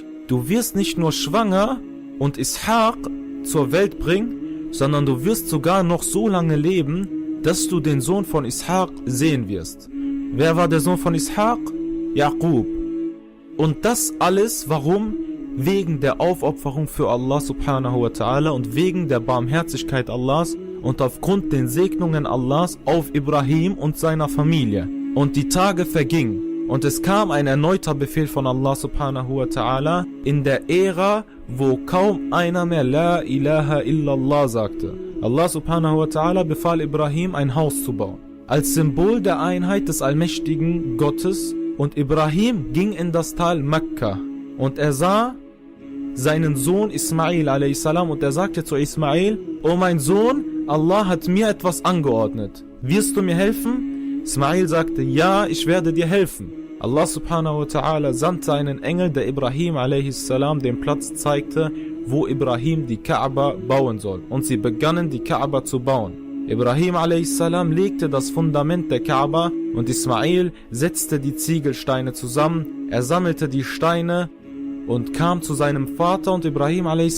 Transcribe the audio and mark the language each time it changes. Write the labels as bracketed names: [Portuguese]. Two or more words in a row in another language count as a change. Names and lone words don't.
[German] Du wirst nicht nur schwanger und Ishaq zur Welt bringen, sondern du wirst sogar noch so lange leben, dass du den Sohn von Ishaq sehen wirst. Wer war der Sohn von Ishaq? Jaqub. Und das alles, warum? Wegen der Aufopferung für Allah [Arabic] سبحانه وتعالى [German] und wegen der Barmherzigkeit Allahs und aufgrund den Segnungen Allahs auf Ibrahim und seiner Familie. Und die Tage vergingen. Und es kam ein erneuter Befehl von Allah [Arabic] سبحانه وتعالى [German] in der Ära, wo kaum einer mehr [Arabic] لا إله إلا الله [German] sagte. Allah [Arabic] سبحانه وتعالى [German] befahl Ibrahim, ein Haus zu bauen, als Symbol der Einheit des allmächtigen Gottes. Und Ibrahim ging in das Tal Mekka und er sah seinen Sohn Ismail a.s. und er sagte zu Ismail, O mein Sohn, Allah hat mir etwas angeordnet. Wirst du mir helfen? Ismail sagte, ja, ich werde dir helfen. Allah [Arabic] سبحانه وتعالى [German] sandte einen Engel, der Ibrahim a.s. den Platz zeigte, wo Ibrahim die Kaaba bauen soll. Und sie begannen die Kaaba zu bauen. Ibrahim a.s. legte das Fundament der Kaaba und Ismail setzte die Ziegelsteine zusammen. Er sammelte die Steine und kam zu seinem Vater und Ibrahim a.s.